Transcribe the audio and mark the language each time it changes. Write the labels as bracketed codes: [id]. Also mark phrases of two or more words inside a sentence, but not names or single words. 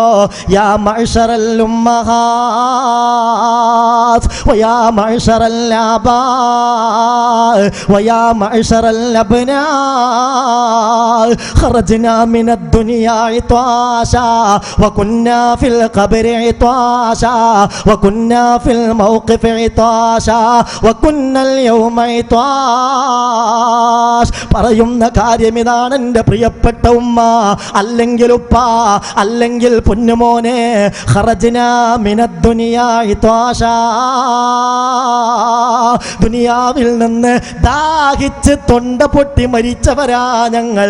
[ar] يا معشر الأمهات ويا معشر الآباء ويا معشر الأبناء خرجنا من الدنيا عطاشا وكنا في القبر عطاشا وكنا في الموقف عطاشا وكنا اليوم عطاش. [ml] പറയുന്ന കാര്യം ഇതാണ് എൻ്റെ പ്രിയപ്പെട്ട ഉമ്മ, അല്ലെങ്കിൽ ഉപ്പ, അല്ലെങ്കിൽ പൊന്നുമോനെ. [ar] خرجنا من الدنيا عطاشا, [ml] ദുനിയാവിൽ നിന്ന് ദാഹിച്ച് തൊണ്ട പൊട്ടി മരിച്ചവരാ ഞങ്ങൾ.